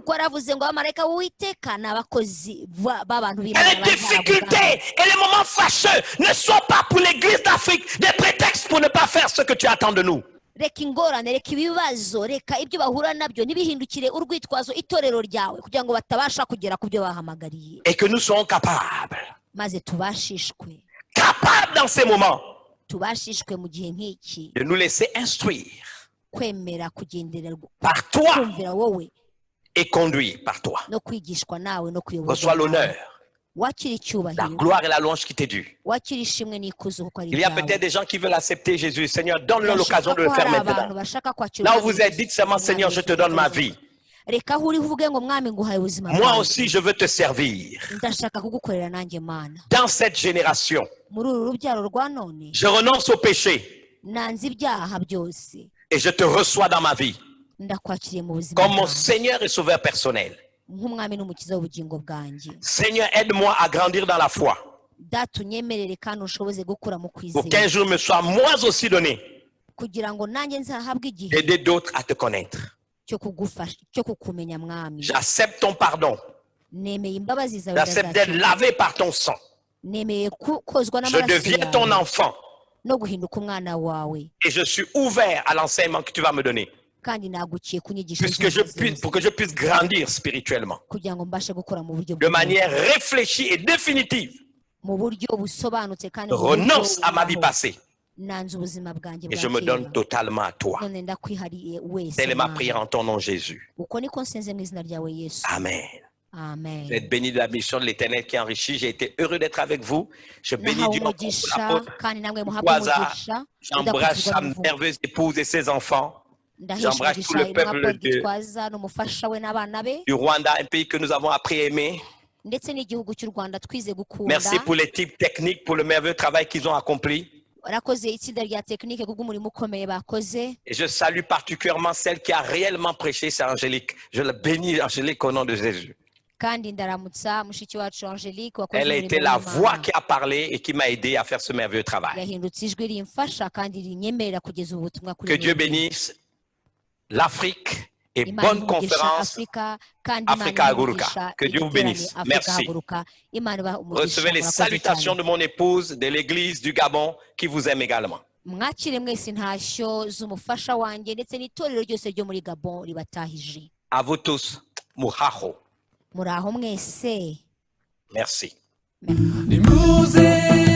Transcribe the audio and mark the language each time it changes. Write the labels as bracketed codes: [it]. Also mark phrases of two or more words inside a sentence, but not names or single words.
[fr] Et les difficultés et les moments fâcheux ne sont pas pour l'église d'Afrique des prétextes pour ne pas faire ce que tu attends de nous. Et que nous soyons capables capables dans ces moments [rw] tubashishwe mu gihe nk'iki [fr] de nous laisser instruire [rw] kwemera kugendererwa [fr] par toi [rw] kumvira wowe [fr] et conduire par toi. [rw] no kwigishwa nawe no [fr] Reçois [rw] kuyoborwa [fr] l'honneur, [rw] wakira [fr] la [rw] icyubahiro [fr] gloire et la louange qui t'est due. [rw] wakira ishimwe n'ikuzo kuko ari [fr] Il y a [rw] ibyawe. [fr] peut-être des gens qui veulent accepter Jésus. Seigneur, donne-leur l'occasion de le [rw] Birashoboka ko [fr] faire [rw] hari abantu [fr] maintenant. [rw] bashaka kwakira [fr] Là où [rw] Umwami [fr] vous êtes, [rw] Yesu, [fr] dites seulement, Seigneur, je te donne ma vie. [rw] reka aho uri uvuge ngo mwami nguhaye ubuzima [fr] Moi [rw] bwanjye. [fr] aussi, je veux te servir. [rw] ndashaka kugukorera nanjye mana [fr] Dans cette génération, [rw] muri uru rubyaro rwa none [fr] je renonce au péché [rw] nanze ibyaha byose [fr] et je te reçois dans ma vie [rw] ndakwakiriye mu buzima [fr] comme mon [rw] bwanjye [fr] Seigneur et Sauveur personnel. [rw] nk'umwami n'umukiza w'ubugingo bwanjye. [fr] Seigneur, aide-moi à grandir dans la foi [rw] data unyemerere kandi ushoboze gukura mu [fr] pour [rw] kwizera [fr] qu'un jour me soit moi aussi donné [rw] kugira ngo nanjye nzahabwe igihe [fr] d'aider d'autres à te connaître. [rw] cyo kugufasha cyo kukumenya mwami. [fr] J'accepte ton pardon. [rw] nemeye imbabazi zawe [fr] J'accepte d'être lavé par ton sang. [rw] nemeye kozwa [fr] Je [rw] n'amaraso [fr] deviens ton [rw] yawe [fr] enfant [rw] no guhinduka umwana wawe [fr] et je suis ouvert à l'enseignement que tu vas me donner [rw] kandi nagukiye ku nyigisho [fr] pour que je puisse grandir spirituellement [rw] kugira ngo mbashe gukura mu buryo [fr] de manière réfléchie et définitive. [rw] mu buryo busobanutse kandi [fr] Je renonce à ma vie passée [rw] nanze ubuzima bwanjye [fr] et je [rw] bwa [fr] me donne [rw] kera [fr] totalement à toi. [rw] none ndakwihariye wese [fr] Telle est ma [rw] Mana. [fr] prière en ton nom, Jésus. [rw] uko niko nsenze mu izina ryawe Yesu [fr] Amen. [rw] amen. [fr] Vous êtes bénis de la mission de l'Éternel qui enrichit. J'ai été heureux d'être avec vous. Je bénis [rw] nahawe [fr] Dieu encore pour [rw] umugisha [fr] l'apôtre. [rw] kandi namwe muhabwe [fr] Waza, [rw] umugisha [fr] J'embrasse sa merveilleuse épouse et ses enfants [rw] ndahesha [fr] j'embrasse tout le [rw] umugisha [fr] peuple [rw] intumwa [fr] de- [rw] Gitwaza n'umufasha we n'abana be [fr] du Rwanda, un pays que nous avons appris à aimer. [rw] ndetse n'igihugu cy'u Rwanda twize gukunda. [fr] Merci pour les types techniques, pour le merveilleux travail qu'ils ont accompli. [rw] Warakoze itsinda rya tekinike kubw'umurimo ukomeye bakoze. [fr] Et je salue particulièrement celle qui a réellement prêché, c'est Angélique. Je la bénis, Angélique, au nom de Jésus. [rw] kandi ndaramutsa mushiki wacu Angelique wakoze [fr] Elle a [rw] umurimo [fr] été la [rw] w'Imana. [fr] voix qui a parlé et qui m'a aidé à faire ce merveilleux travail. [rw] yahindutse ijwi rimfasha kandi rinyemerera kugeza ubu butumwa kuri [fr] Que Dieu [rw] mwebwe. [fr] bénisse l'Afrique et [rw] Imana [fr] bonne [rw] imugisha [fr] conférence. [rw] Afrika kandi Imana Africa Haguruka. imugisha [fr] Que Dieu vous [rw] igiterane [fr] bénisse. [rw] Africa [fr] Merci. [rw] Haguruka. Imana ibahe umugisha, [fr] Recevez les [rw] murakoze [fr] salutations [rw] cyane. [fr] de mon épouse de l'église du Gabon qui vous aime également. [rw] mwakire mwese intashyo z'umufasha wanjye ndetse n'itorero ryose ryo muri Gabon ribatahije. [fr] À vous tous, [rw] Muhaho. muri aho mwese. [fr] Merci. [rw] Nimuze